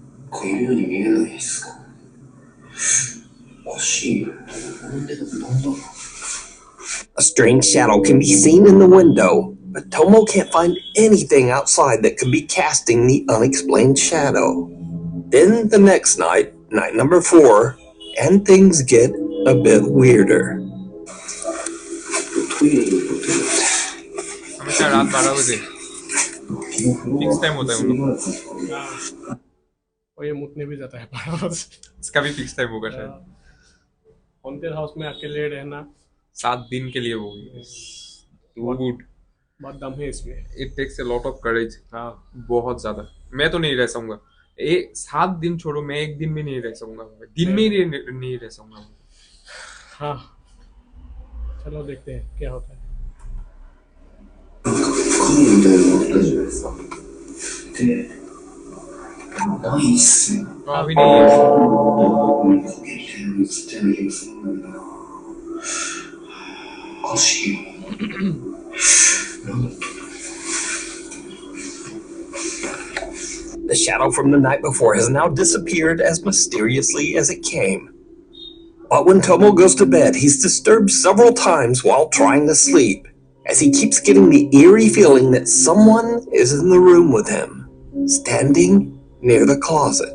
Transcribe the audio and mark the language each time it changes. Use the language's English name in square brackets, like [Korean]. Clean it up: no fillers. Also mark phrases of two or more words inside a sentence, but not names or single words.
[Japanese] 子いるように見えないですか？おかしいよ。なんでだなんだろう。 [English] A strange shadow can be seen in the window, but Tomo can't find anything outside that could be casting the unexplained shadow. Then the next night, night number 4, and things get a bit weirder. [Japanese] トイレに行こうと [Hindi] हमेशा रात 12 बजे [Japanese] 思 [English] fix time [Hindi] होता है उन लोग का। हाँ, और ये मुतने भी जाता है 12 बजे। इसका भी [English] fix time [Hindi] होगा शायद। [English] haunted house [Hindi] में अकेले रहना 7 दिन के लिए वो गुड। बहुत दम है इसमें। [English] it takes a lot of courage. [Hindi] हाँ, बहुत ज्यादा। मैं तो नहीं रह सकूंगा। 7 दिन छोड़ो, मैं एक दिन भी नहीं रह सकूंगा। दिन में ही नहीं रह सकूंगा। हाँ, चलो देखते हैं क्या होता है। [Japanese] 影みたいなのがあったじゃないですか。で、ないっすよ。 [Hindi] अभी नहीं है। [Japanese] 影みたいなの映ってる気がするんだけどな。おかしいよ。なんだっけ。 [English] The shadow from the night before has now disappeared as mysteriously as it came. But when Tomo goes to bed, he's disturbed several times while trying to sleep, as he keeps getting the eerie feeling that someone is in the room with him, standing near the closet.